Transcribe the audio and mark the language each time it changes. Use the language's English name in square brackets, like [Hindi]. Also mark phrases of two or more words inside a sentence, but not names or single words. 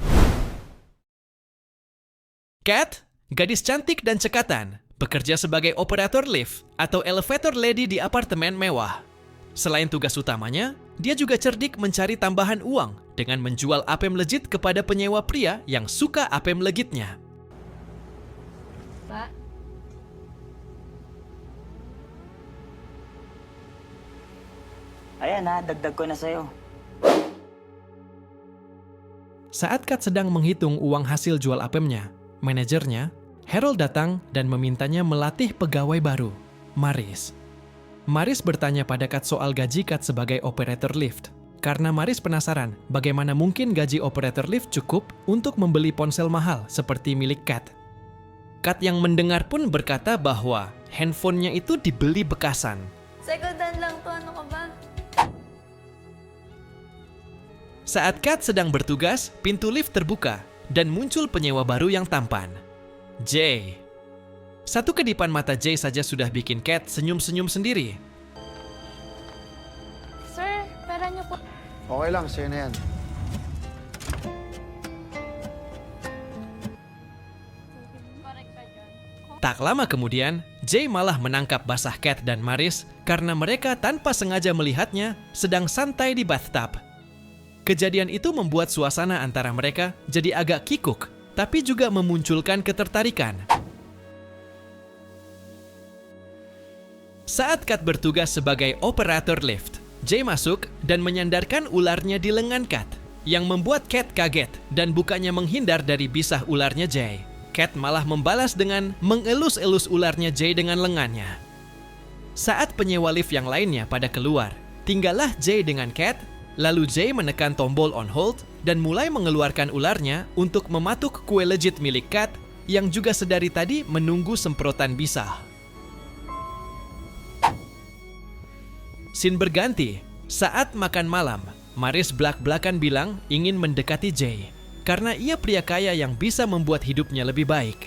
[Indonesian] Kat, gadis cantik dan cekatan, bekerja sebagai operator lift atau [English] elevator lady [Indonesian] di apartemen mewah. Selain tugas utamanya, dia juga cerdik mencari tambahan uang dengan menjual apem legit kepada penyewa pria yang suka apem legitnya. Pak, [Filipino] Ayan na, dagdag ko na sa'yo. [Indonesian] Saat Kat sedang menghitung uang hasil jual apemnya, manajernya, Harold datang dan memintanya melatih pegawai baru, Maris. Maris bertanya pada Kat soal gaji Kat sebagai operator lift. Karena Maris penasaran bagaimana mungkin gaji operator lift cukup untuk membeli ponsel mahal seperti milik Kat. Kat yang mendengar pun berkata bahwa handphonenya itu dibeli bekasan. [Filipino] second-hand lang to. Ano ka ba? [Indonesian] Saat Kat sedang bertugas, pintu lift terbuka dan muncul penyewa baru yang tampan, Jay. Satu kedipan mata Jay saja sudah bikin Kat senyum-senyum sendiri. [Filipino] Sir, pera niyo po. Okay lang, sa'yo na yan. Correct ka dyan. [Indonesian] Tak lama kemudian, Jay malah menangkap basah Kat dan Maris karena mereka tanpa sengaja melihatnya sedang santai di bathtub. Kejadian itu membuat suasana antara mereka jadi agak kikuk, tapi juga memunculkan ketertarikan. Saat Kat bertugas sebagai operator lift, Jay masuk dan menyandarkan ularnya di lengan Kat, yang membuat Kat kaget dan bukannya menghindar dari bisah ularnya Jay. Kat malah membalas dengan mengelus-elus ularnya Jay dengan lengannya. Saat penyewa lift yang lainnya pada keluar, tinggallah Jay dengan Kat. Lalu Jay menekan tombol [English] on hold [Indonesian] dan mulai mengeluarkan ularnya untuk mematuk kue legit milik Kat yang juga sedari tadi menunggu semprotan bisah. Scene berganti. Saat makan malam, Maris belak-belakan bilang ingin mendekati Jay karena ia pria kaya yang bisa membuat hidupnya lebih baik.